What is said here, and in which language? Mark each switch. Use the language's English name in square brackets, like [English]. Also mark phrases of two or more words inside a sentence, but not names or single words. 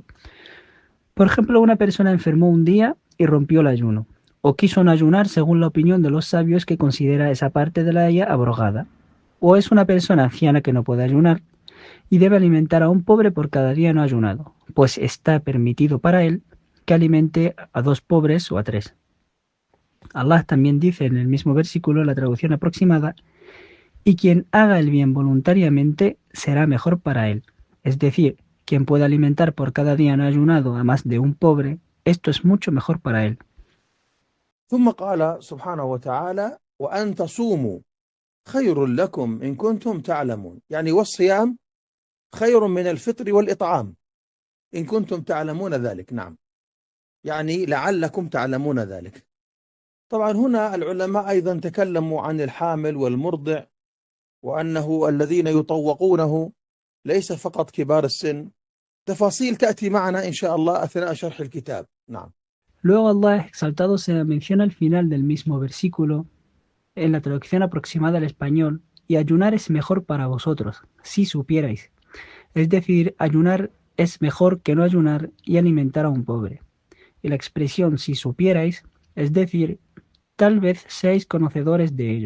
[Spanish] Por ejemplo, una persona enfermó un día y rompió el ayuno, o quiso no ayunar según la opinión de los sabios que considera esa parte de la ley abrogada, o es una persona anciana que no puede ayunar y debe alimentar a un pobre por cada día no ayunado, pues está permitido para él que alimente a 2 pobres o a 3. Allah también dice en el mismo versículo, la traducción aproximada, y quien haga el bien voluntariamente será mejor para él. Es decir, quien pueda alimentar por cada día no ayunado a más de un pobre, esto es mucho mejor para él. [Arabic] ثم قال سبحانه وتعالى: وأن تصوموا خير لكم إن كنتم تعلمون، يعني والصيام خير من الفطر والإطعام إن كنتم تعلمون ذلك. نعم، يعني لعلكم تعلمون ذلك. طبعا هنا العلماء أيضا تكلموا عن الحامل والمرضع، وأنه الذين يطوقونه ليس فقط كبار السن. تفاصيل تأتي معنا إن شاء الله أثناء شرح الكتاب. نعم. [Spanish] Luego Allah exaltado se menciona al final del mismo versículo, en la traducción aproximada al español, y ayunar es mejor para vosotros, si supierais. Es decir, ayunar es mejor que no ayunar y alimentar a un pobre. Y la expresión si supierais, es decir, tal vez seáis conocedores de ello.